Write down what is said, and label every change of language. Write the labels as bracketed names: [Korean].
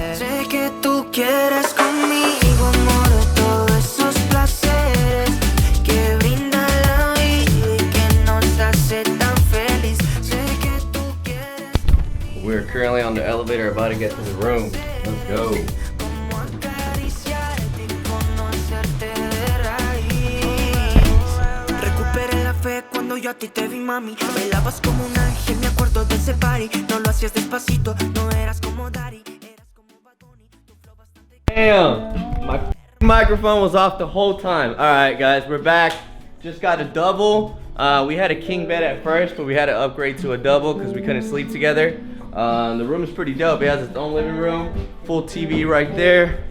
[Spanish] Sé que tú quieres conmigo, amor, todos esos placeres que brinda la vida y que nos hace tan feliz. Sé que tú quieres. [English] We're currently on the elevator about to get to the room. Let's go. [Spanish] Como acariciarte y conocerte de raíz. Recuperé la fe cuando yo a ti te vi, mami. Bailabas como un ángel, me acuerdo de ese party. No lo hacías despacito, no eras como Daddy. Eras como Bad Bunny, tu flow bastante. [English] Damn, my microphone was off the whole time. All right, guys, we're back. Just got a double. We had a king bed at first, but we had to upgrade to a double because we couldn't sleep together. The room is pretty dope. It has its own living room, full TV right there.